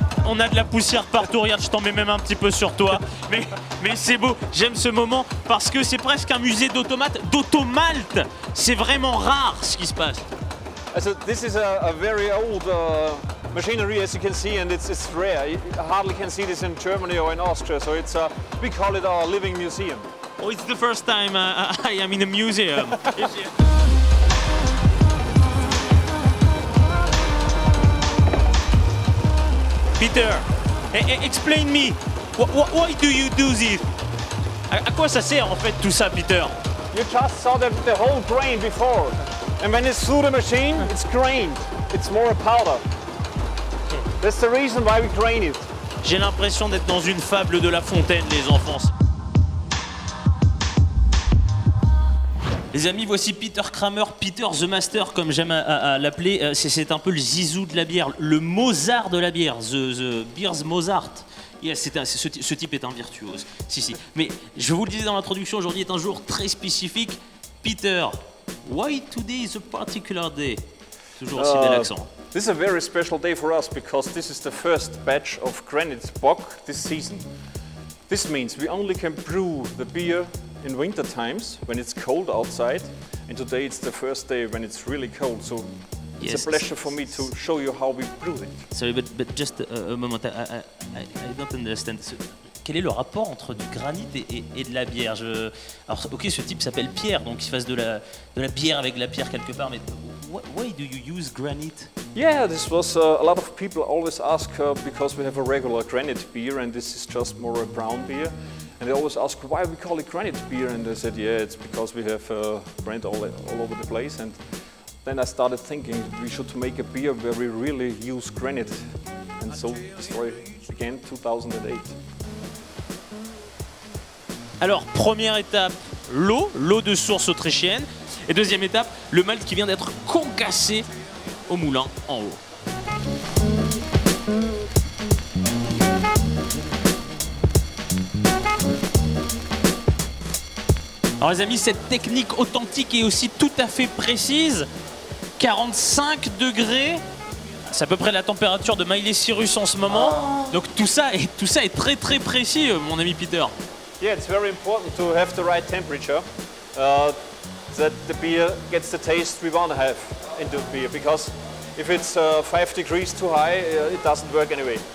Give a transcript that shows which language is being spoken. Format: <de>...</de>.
<fr>On a de la poussière partout, regarde, je t'en mets même un petit peu sur toi. Mais c'est beau, j'aime ce moment parce que c'est presque un musée d'automates, d'automalt. C'est vraiment rare ce qui se passe.</fr> <en>So this is a very old machinery, as you can see, and it's rare. You hardly can see this in Germany or in Austria, so it's we call it our living museum. Oh, it's the first time I am in a museum. Peter, explain me, why do you do this?</en> <fr>À quoi ça sert en fait tout ça, Peter?</fr> <en>You just saw the whole grain before, and when it's through the machine, it's grained. It's more a powder. That's the reason why we grain it.</en> <fr>J'ai l'impression d'être dans une fable de La Fontaine, les enfants. Les amis, voici Peter Kramer, Peter the Master, comme j'aime à l'appeler. C'est un peu le Zizou de la bière, le Mozart de la bière,</fr> <en>the beer's Mozart.</en> <fr>Yes, ce type est un virtuose. Si. Mais je vous le disais dans l'introduction, aujourd'hui est un jour très spécifique.</fr> <en>Peter, why today is a particular day?</en> <fr>Toujours aussi bel accent.</fr> <en>This is a very special day for us because this is the first batch of Granite Bock this season. This means we only can brew the beer in winter times when it's cold outside, and today it's the first day when it's really cold, so it's a pleasure for me to show you how we brew it. Sorry, but just a moment, I don't understand.</en> <fr>Quel est le rapport entre du granit et de la bière? Alors, ok, ce type s'appelle Pierre, donc il fasse de la bière avec de la pierre quelque part, mais</fr> <en>why do you use granite? Yeah, this was a lot of people always ask because we have a regular granite beer and this is just more a brown beer. And they always ask why we call it granite beer, and I said, yeah, it's because we have granite all over the place. And then I started thinking we should make a beer where we really use granite. And so the story began 2008.</en> <fr>Alors, première étape, l'eau de source autrichienne. Et deuxième étape, le malt qui vient d'être concassé au moulin en haut. Alors les amis, cette technique authentique est aussi tout à fait précise. 45 degrés, c'est à peu près la température de Miley Cyrus en ce moment. Donc tout ça est très précis, mon ami Peter.</fr> <en>Yeah, it's very important to have the right temperature, that the beer gets the taste we want to have into the beer. Because if it's 5 degrees too high, it doesn't work anyway.</en>